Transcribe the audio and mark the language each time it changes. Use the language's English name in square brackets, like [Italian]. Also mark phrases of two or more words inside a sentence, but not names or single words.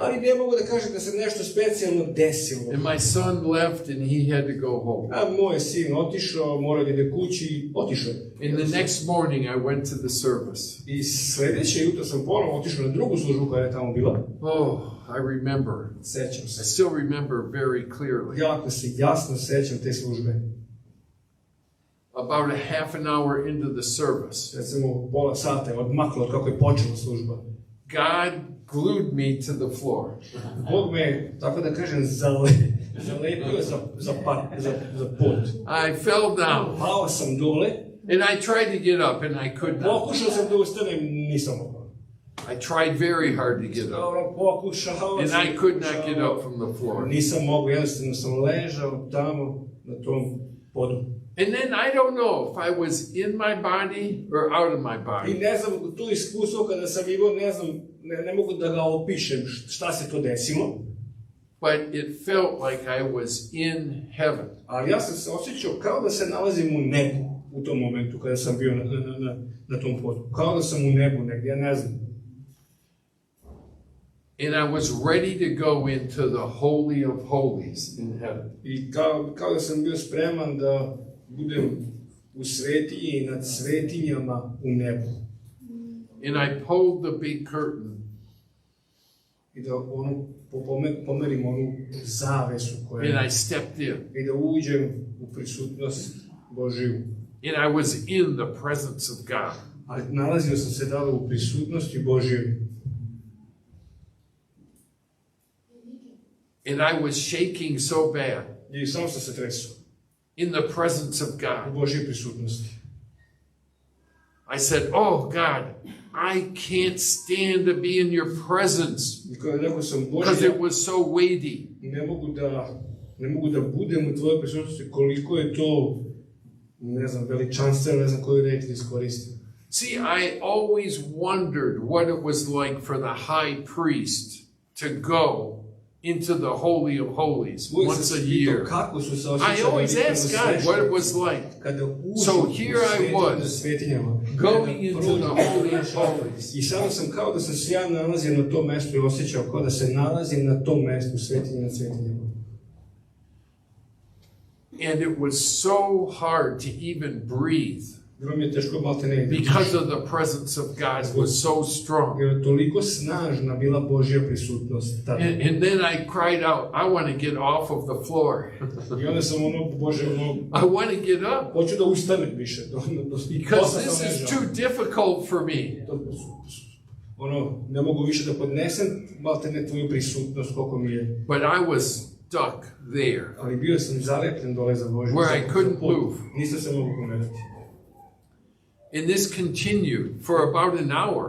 [Serbian] ali ne mogu da kažem da se nešto specijalno desilo. [English] And my son left and he had to go home. [Serbian] A moj sin otišao, morao da ide kući, otišao. [English] And the next morning I went to the service. [Serbian] I sljedeće jutro sam ponovo otišao na drugu službu koja je tamo bila. [English] Oh, I remember. [Serbian] Sećam [English] I [Serbian] se. [English] still remember very clearly. [Serbian] Jako se jasno sećam te službe. [English] About a half an hour into the service, [Serbian] Recimo, pola sata je odmaklo od kako je počela služba. [English] God glued me to the floor. [Serbian] Bog me, tako da kažem, zalepio za pod. [English] I fell down [Serbian] Pao sam dole, [English] and I tried to get up and I could not. [Serbian] pokušao sam da ustanem, nisam mogao. [English] I tried very hard to get up. [Serbian] Dobro, pokušao [English] And [Serbian] sam. [English] I could not get up from the floor. [Serbian] Nisam mogu, jednostavno sam ležao tamo na tom podu. [English] And then I don't know if I was in my body or out of my [Serbian] I [English] body. [Serbian] ne znam, to iskustvo kada sam imao, ne znam, ne mogu da ga opišem šta se to desilo. [English] But it felt like I was in heaven. [Serbian] Ali ja sam se osjećao kao da se nalazim u nebu u tom momentu kada sam bio na tom podu. Kao da sam u nebu negdje, ja ne znam. [English] And I was ready to go into the Holy of Holies in heaven. [Serbian] I kao da sam bio spreman da budem u svetinji i nad svetinjama u nebu. [English] And I pulled the big curtain. [Serbian] I da pomerim onu zavesu koja [English] And I stepped in. [Serbian] I da uđem u prisutnost Božiju. [English] And I was in the presence of God. [Serbian] Ali nalazio sam se tada u prisutnosti Božijoj. [English] And I was shaking so bad [Serbian] I samo sam se tresao [English] in the presence of [Serbian] u [English] God. [Serbian] Božijoj prisutnosti. [English] I said, "Oh God, I can't stand to be in your presence [Serbian] I kada rekao sam [English] because [Serbian] Bože, [English] it was so weighty." [Serbian] ne mogu da budem u tvojoj prisutnosti, koliko je to, ne znam, veličanstveno, ne znam koju reč da iskoristim. [English] See, I always wondered what it was like for the high priest to go into the Holy of Holies once a year. [Serbian] Kako su se [English] I [Serbian] osjećali [English] always asked God what it was like. [Serbian] kada uđu [English] So [Serbian] u [English] here I was, [Serbian] svetinjama, [English] going into the Holy of Holies. [Serbian] I samo sam kao da sam se ja nalazio na tom mestu i osjećao kao da se nalazim na tom mestu u svetinji nad svetinjama. [English] And it was so hard to even breathe [Serbian] Bilo mi je teško malte ne [English] because of the presence of God was so strong. [Serbian] jer toliko snažna bila Božja prisutnost tada. [English] And then I cried out, I want to get off of the floor. [Serbian] I onda sam Bože, [English] I want to get up [Serbian] hoću da ustanem više. [English] because this is too difficult for me. [Serbian] Ne mogu više da podnesem malte ne tvoju prisutnost koliko mi je. [English] But I was stuck there [Serbian] Ali bio sam zalepljen dole za Božju. [English] where I couldn't move. [Serbian] Nisam se mogu pomerati. [English] And this continued for about an hour.